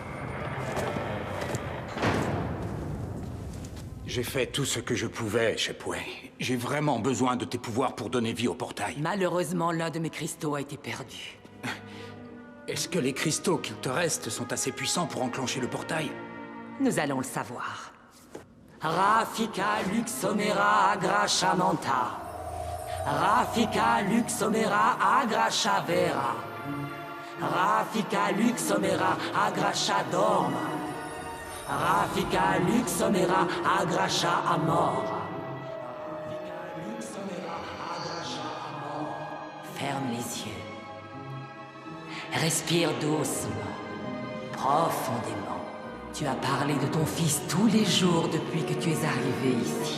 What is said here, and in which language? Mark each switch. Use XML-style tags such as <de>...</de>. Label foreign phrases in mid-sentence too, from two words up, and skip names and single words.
<fr>J'ai fait tout ce que je pouvais, Shepway. J'ai vraiment besoin de tes pouvoirs pour donner vie au portail. Malheureusement, l'un de mes cristaux a été perdu. Est-ce que les cristaux qu'il te reste sont assez puissants pour enclencher le portail? Nous allons le savoir. Rafika Luxomera Agracha Manta. Rafika Luxomera Agracha Vera. Rafika Luxomera Agracha Dorma. Rafika Luxomera Agracha Amor. Ferme les yeux. Respire doucement, profondément. Tu as parlé de ton fils tous les jours depuis que tu es arrivé ici.</fr>